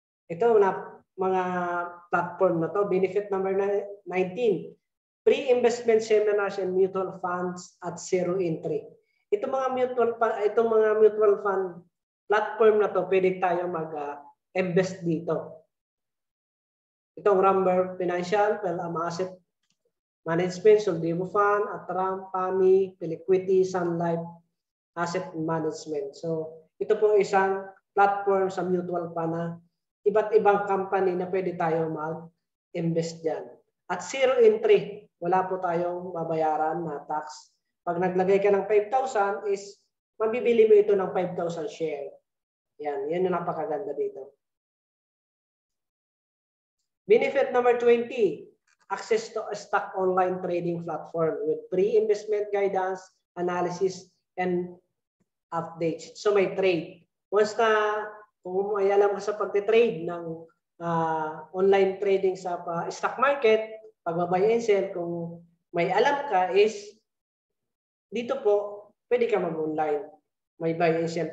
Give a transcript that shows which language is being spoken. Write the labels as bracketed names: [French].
[Filipino] Ito na mga platform na to. [English] Benefit number 19. Pre-investment seminars and mutual funds at zero entry. [Filipino] Itong mga mutual fund platform na to, pwede tayo mag-invest dito. Itong Rumber Financial, Asset Management, Soldivo Fund, Atram, PAMI, Piliquity, Sun Life Asset Management. So, ito po isang platform sa mutual fund na iba't ibang company na pwede tayo mag-invest dyan. At zero entry, wala po tayong babayaran na tax. Pag naglagay ka ng 5,000 is mabibili mo ito ng 5,000 share. Yan yung napakaganda dito. [English] Benefit number 20, access to a stock online trading platform with pre-investment guidance, analysis, and updates. [Filipino] So may trade. Once na kung may alam ka sa pagte-trade ng online trading sa stock market, pag-buy and sell, kung may alam ka is dito po, pwede ka mag-online. May buy and sell.